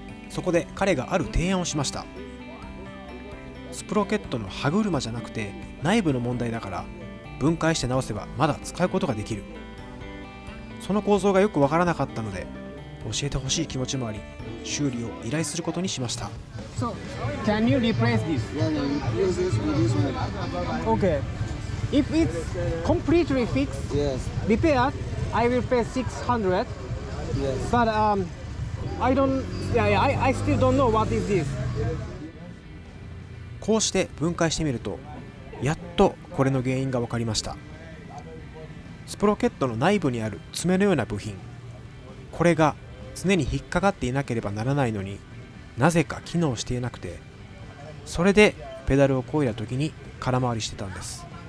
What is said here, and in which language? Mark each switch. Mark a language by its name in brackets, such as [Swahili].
[Japanese] そこで彼がある提案をしました。スプロケットの歯車じゃなくて内部の問題だから、分解して直せばまだ使うことができる。その構造がよくわからなかったので教えてほしい気持ちもあり、修理を依頼することにしました。 [English] So, can you replace this? Yeah, no, you use this with this one. Okay. If it's completely fixed, Yes, repaired, I will pay 600. yes. But I don't. Yeah, I still don't know what is this. [Japanese] こうして分解してみると、やっとこれの原因が分かりました。スプロケットの内部にある爪のような部品、これが常に引っかかっていなければならないのになぜか機能していなくて、それでペダルを漕いだ時に空回りしてたんです。